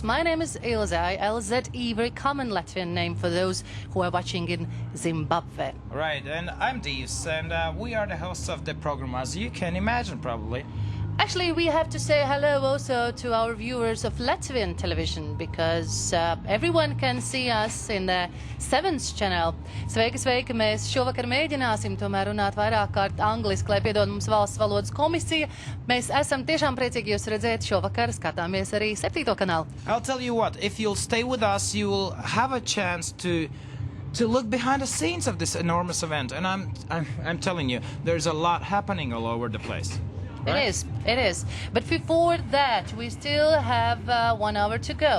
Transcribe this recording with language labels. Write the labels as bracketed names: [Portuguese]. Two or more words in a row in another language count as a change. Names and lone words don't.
[English] My name is Ilze, LZE, very common Latvian name for those who are watching in Zimbabwe. Right, and I'm Deves, and we are the hosts of the program, as you can imagine, probably. Actually, we have to say hello also to our viewers of Latvian television, because everyone can see us in the 7th channel. [Latvian] Sveiki, sveiki, mēs šovakar mēģināsim tomēr runāt vairāk kārt angliski, lai piedod mums valsts valodas komisija. Mēs esam tiešām priecīgi jūs redzēt šovakar, skatāmies arī 7. kanālu. [English] I'll tell you what, if you'll stay with us, you'll have a chance to look behind the scenes of this enormous event. And I'm telling you, there's a lot happening all over the place. Right? It is. But before that, we still have 1 hour to go.